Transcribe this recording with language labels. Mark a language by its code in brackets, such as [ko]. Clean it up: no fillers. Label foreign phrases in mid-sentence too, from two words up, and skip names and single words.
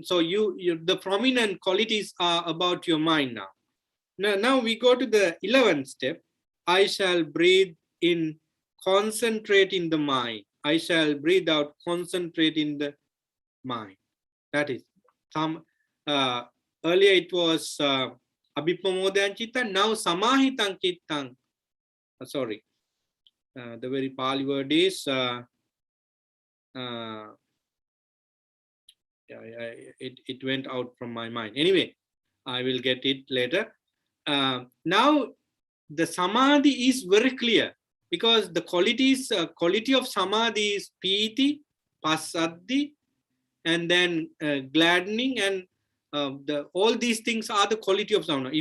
[en] So you the prominent qualities are about your mind now. Now we go to the 11th step. I shall breathe in, concentrate in the mind. I shall breathe out, concentrate in the mind. That is some earlier it was [pi] abhipamodan chitta. Now samahitang chittang. [en] Sorry, the very Pali word is it went out from my mind. Anyway, I will get it later. Now the samadhi is very clear, because the quality of samadhi is piti, passaddhi, and then gladdening, and all these things are the quality of samadhi.